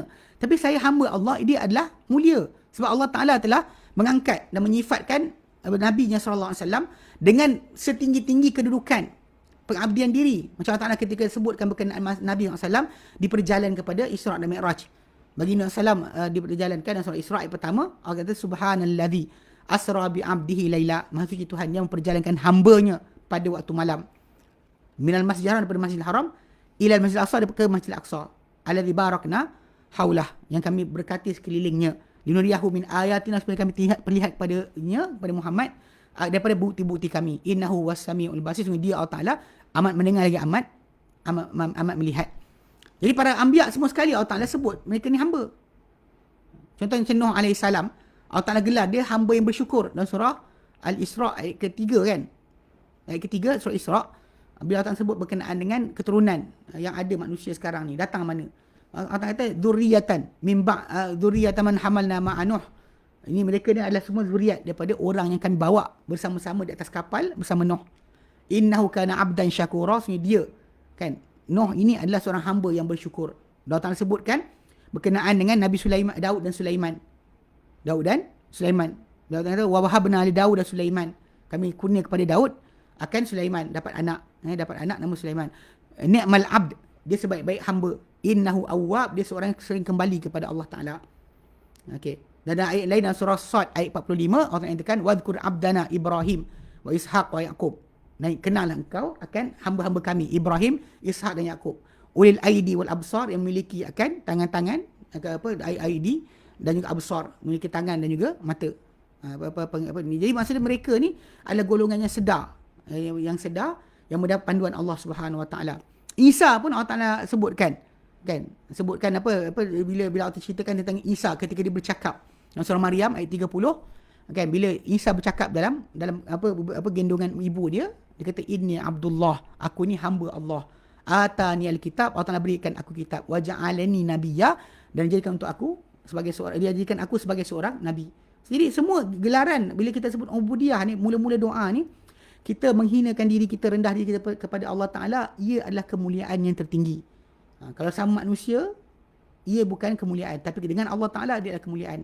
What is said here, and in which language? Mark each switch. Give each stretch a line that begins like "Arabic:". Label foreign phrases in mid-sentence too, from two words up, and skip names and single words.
Malay: Tapi saya hamba Allah, dia adalah mulia. Sebab Allah Ta'ala telah mengangkat dan menyifatkan Nabi-Nya SAW dengan setinggi-tinggi kedudukan, pengabdian diri. Macam Allah Ta'ala ketika sebutkan berkenaan Nabi SAW diperjalan kepada Isra' dan Mi'raj. Bagi Nabi SAW diperjalankan dalam surah Isra' pertama, Allah kata
Arabic: سبحان الذي أسرى بعبده ليلا,
Malay: maha suci Tuhan yang memperjalankan hambanya pada waktu malam.
Arabic: من المسجد الحرام,
Malay: daripada masjidil haram,
Arabic: إلى المسجد الأقصى,
Malay: daripada masjidil aqsa,
Arabic: الذي باركنا حوله,
Malay: yang kami berkati sekelilingnya,
Arabic: لنريه من آياتنا,
Malay: supaya kami perlihat kepadanya, kepada Muhammad, daripada bukti-bukti kami.
Arabic: إنه السميع البصير,
Malay: sungguh dia Allah Ta'ala amat mendengar lagi amat melihat. Jadi para anbiya semua sekali Allah Ta'ala sebut mereka ni hamba. Contohnya Nuh AS, Allah Ta'ala gelar dia hamba yang bersyukur dalam surah Al-Isra' ayat ketiga kan. Ayat ketiga surah Isra', bila Allah Ta'ala sebut berkenaan dengan keturunan yang ada manusia sekarang ni, datang mana. Allah Ta'ala kata
Arabic: ذرية ذرية من حملنا مع نوح.
Malay: Ini mereka ni adalah semua zuriat daripada orang yang kami bawa bersama-sama di atas kapal bersama Nuh.
Arabic: إنه كان عبدا شكورا,
Malay: dia kan, Nuh ini adalah seorang hamba yang bersyukur. Allah Ta'ala sebutkan berkenaan dengan Nabi Sulaiman, Daud dan Sulaiman. Allah Ta'ala kata
Arabic: ووهبنا لداود
Malay: dan Sulaiman. Kami kurnia kepada Daud akan Sulaiman dapat anak nama Sulaiman.
Arabic: نعم العبد,
Malay: dia sebaik-baik hamba.
Arabic: إنه أواب,
Malay: dia seorang yang sering kembali kepada Allah Ta'ala. Okey. Dan ada ayat lain dalam surah Sad ayat 45, Allah Ta'ala katakan
Arabic: واذكر عبدنا إبراهيم وإسحاق ويعقوب.
Malay: Kenallah engkau akan hamba-hamba kami Ibrahim, Ishaq dan Yaqub.
Arabic: أولي الأيدي والأبصار,
Malay: yang memiliki akan tangan-tangan, aidi dan juga absar, memiliki tangan dan juga mata. Jadi maksudnya mereka ni adalah golongan yang sedar, yang mendapat panduan Allah Subhanahu Wa Taala. Isa pun Allah Taala sebutkan bila Allah ceritakan tentang Isa ketika dia bercakap dalam surah Maryam ayat 30 kan, bila Isa bercakap dalam gendongan ibu dia, Dia kata
Arabic: إني عبد الله,
Malay: aku ni hamba Allah.
Arabic: آتاني الكتاب,
Malay: Allah Taala berikan aku kitab.
Arabic: وجعلني نبيا,
Malay: dan jadikan untuk aku sebagai seorang, dia jadikan aku sebagai seorang nabi. Jadi semua gelaran bila kita sebut ubudiyah ni, mula-mula doa ni, kita menghinakan diri kita, rendah diri kita kepada Allah Taala, ia adalah kemuliaan yang tertinggi. Kalau sama manusia, ia bukan kemuliaan, tapi dengan Allah Taala dia adalah kemuliaan.